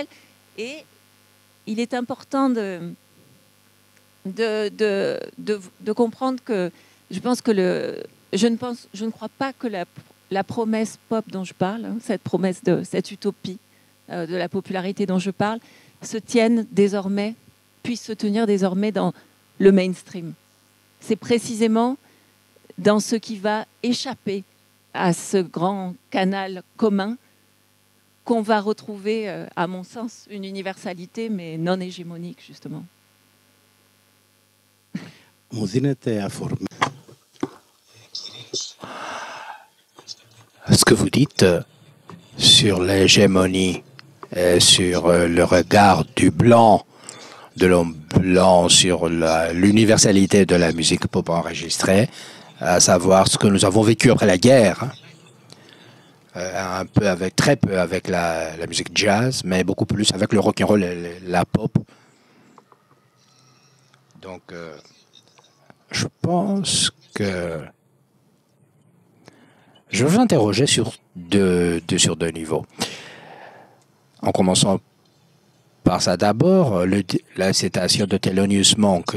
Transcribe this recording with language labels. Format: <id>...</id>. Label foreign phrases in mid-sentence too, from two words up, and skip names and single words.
<fr>Et il est important de comprendre que je pense que je ne crois pas que la promesse pop dont je parle, hein, cette promesse cette utopie de la popularité dont je parle, puisse se tenir désormais dans le mainstream. C'est précisément dans ce qui va échapper à ce grand canal commun qu'on va retrouver, à mon sens, une universalité, mais non hégémonique, justement.</fr> <el>Μου δίνεται αφορμή.</el> <fr>Ce que vous dites sur l'hégémonie, sur le regard du blanc, de l'homme blanc sur l'universalité de la musique pop enregistrée, à savoir ce que nous avons vécu après la guerre, très peu avec la musique jazz, mais beaucoup plus avec le</fr> <en>rock and roll</en> <fr>et la pop. Donc, je pense que je vais vous interroger sur deux niveaux. En commençant par ça d'abord, la citation de Thelonious Monk.</fr>